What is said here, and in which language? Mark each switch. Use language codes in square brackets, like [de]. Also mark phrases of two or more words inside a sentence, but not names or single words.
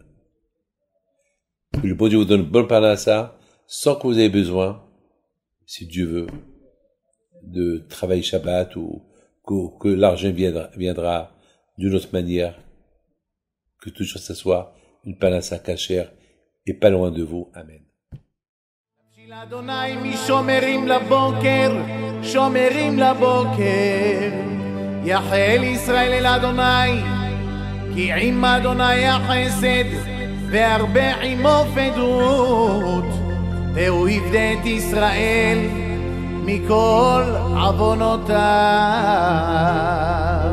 [fr] Que le bon Dieu vous donne une bonne parnassa sans que vous ayez besoin, si Dieu veut, de travailler Shabbat ou que l'argent viendra d'une autre manière, que toujours ça soit une parnassa cachère et pas loin de vous. Amen. [he] אדוני משומרים לבוקר, שומרים לבוקר, יחל ישראל אל אדוני, כי עם אדוני החסד, והרבה עמו פדות, והוא יפדה את ישראל מכל עוונותיו.